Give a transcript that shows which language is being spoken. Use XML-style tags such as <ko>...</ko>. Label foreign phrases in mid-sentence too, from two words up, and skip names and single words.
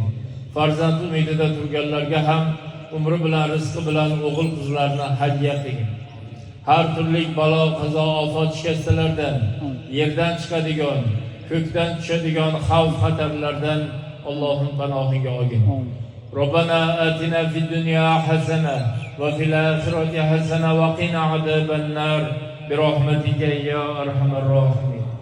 <uz>Farzand umidida turganlarga ham umri bilan, rizqi bilan o'g'il qizlarni hadya qilgin. Har turli balo, qazo, ofat, shikastlardan, yerdan chiqadigan, ko'kdan tushadigan xavf xatarlardan Allohning panohiga olgin.</uz> <ar>ربنا آتنا في الدنيا حسنة وفي الآخرة حسنة وقنا عذاب النار برحمتك يا أرحم الراحمين.</ar>